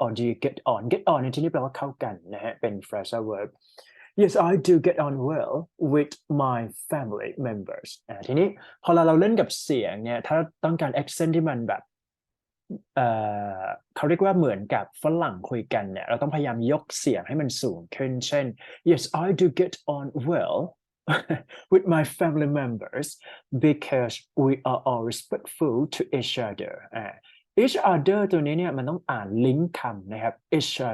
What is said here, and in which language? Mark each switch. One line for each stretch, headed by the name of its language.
English: Or do you get on
Thai: ในที่นี้แปลว่าเข้ากันนะฮะเป็น
English: phrasal verb. Yes, I do get on well with my family members.
Thai: ทีนี้พอเราเล่นกับเสียงเนี่ยถ้าต้องการ accent ที่มันแบบเขาเรียกว่าเหมือนกับฝรั่งคุยกันเนี่ยเราต้องพยายามยกเสียงให้มันสูงขึ้นเช่น
English: Yes, I do get on well with my family members because we are all respectful to each other
Thai: each other ตัวนี้เนี่ยมันต้องอ่านลิงก์คำนะครับ each